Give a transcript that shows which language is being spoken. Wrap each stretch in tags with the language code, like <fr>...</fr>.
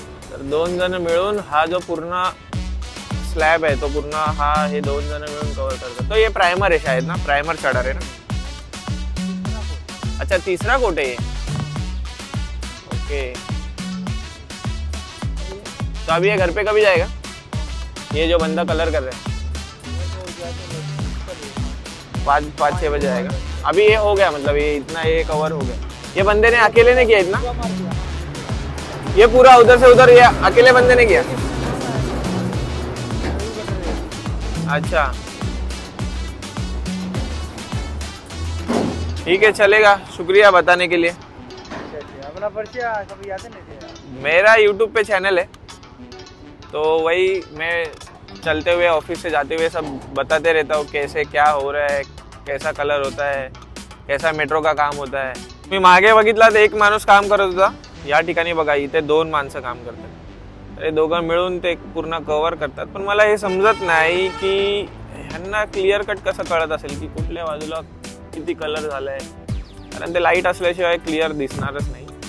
<mr>तर दोन जण मिळून हा जो पूर्ण स्लॅब आहे तो पूर्ण हा हे दोन जण मिळून कव्हर करतात.</mr> <hi>तो ये प्राइमर है शायद ना, प्राइमर चढ़ा रहे ना. अच्छा, तीसरा कोट है ये. ओके, तो अभी ये घर पे कभी जाएगा ये जो बंदा कलर कर रहा है? 5-6 बजे आएगा. अभी ये हो गया, मतलब ये इतना ये कवर हो गया. ये बंदे ने अकेले ने किया इतना, ये पूरा उधर से उधर ये अकेले बंदे ने किया? अच्छा, ठीक है, चलेगा. शुक्रिया बताने के लिए. अपना परिचय कभी याद नहीं? मेरा YouTube पे चैनल है, तो वही मैं चलते हुए ऑफिस से जाते हुए सब बताते रहता हूँ कैसे क्या हो रहा है, कैसा कलर होता है, कैसा मेट्रो का काम होता है.</hi> <mr>मी मागे बघितला तर एक माणूस काम करत होता. या ठिकाणी बघा इथे 2 माणसं काम करतात. ते दोघं मिळून ते पूर्ण कव्हर करतात. पण मला हे समजत नाही की ह्यांना क्लिअर कट कसं कळत असेल की कुठल्या बाजूला किती कलर झालाय, कारण ते लाईट असल्याशिवाय क्लिअर दिसणारच नाही.</mr>